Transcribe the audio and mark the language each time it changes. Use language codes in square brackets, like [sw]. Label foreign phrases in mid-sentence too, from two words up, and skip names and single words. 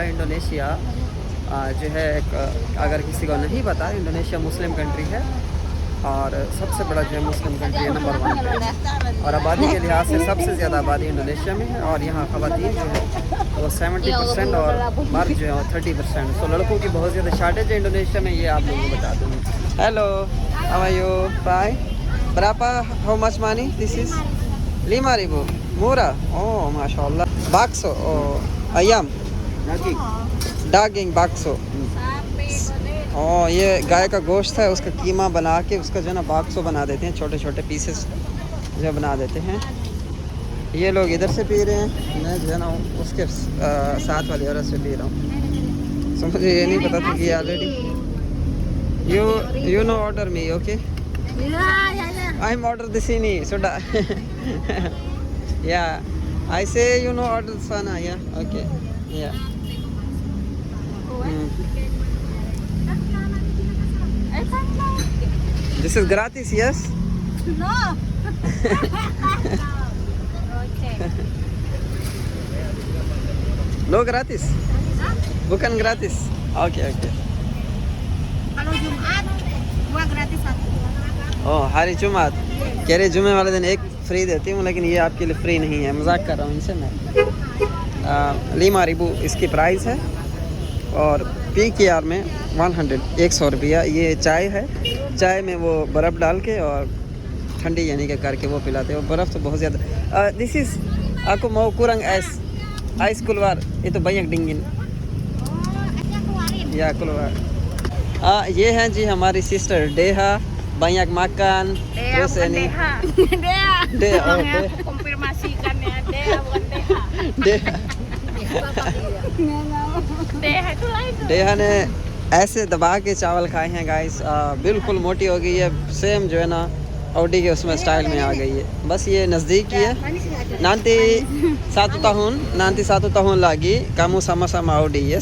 [hi] इंडोनेशिया जो है अगर किसी को नहीं पता, इंडोनेशिया मुस्लिम कंट्री है और सबसे बड़ा जो है मुस्लिम कंट्री है, नंबर 1 पे। और आबादी के लिहाज से सबसे ज़्यादा आबादी इंडोनेशिया में है और यहाँ ख़वातीन जो है वो 70% और मर्द जो है वो 30%। तो लड़कों की बहुत ज़्यादा शार्टेज है इंडोनेशिया में, ये आप लोगों को बता दूँगी। [en] हेलो, how are you? fine. Berapa? How much money? This is 5.000. [id] Murah. Oh, mashallah. Bakso. Oh, ayam. Daging bakso. [hi] Oh, ये गाय का गोश्त है, उसका कीमा बना के उसका जो है ना बाक्सो बना देते हैं, छोटे छोटे पीसेस जो बना देते हैं। ये लोग इधर से पी रहे हैं, मैं जो है ना उसके साथ वाली औरत से पी रहा हूँ। सो मुझे ये नहीं पता था कि ऑलरेडी [en] you know order me, okay? I'm order the sini soda. Yeah, I say you know order sana. Yeah, okay. Yeah. This is gratis, yes? No. No gratis? [id] Bukan gratis? [en] Okay, okay. [id] Kalau Jumat, 2 gratis 1. [hi] ओह, हरी जुमात कह रहे जुमे वाले दिन 1 फ्री देती हूँ, लेकिन ये आपके लिए फ्री नहीं है, मजाक कर रहा हूँ इनसे मैं। 5.000 इसकी प्राइस है और PKR में 100 रुपया। ये चाय है, चाय में वो बर्फ़ डाल के और ठंडी यानी कि करके वो पिलाते हैं। बर्फ़ तो बहुत ज़्यादा। [en] this is [id] aku mau kurang ice keluar itu banyak dingin ya keluar। [hi] ये हैं जी हमारी सिस्टर डेहा। [id] banyak makan terus ini Dea Aku konfirmasikan ya, Dea bukan Deha. Deha Deha itu lain. [hi] डेहा ने ऐसे दबा के चावल खाए हैं गाइस, बिल्कुल मोटी हो गई है, सेम जो है ना ऑडी के उसमें स्टाइल में आ गई है। बस ये नज़दीक ही है। [id] nanti 1 tahun lagi kamu sama-sama Audi, yes?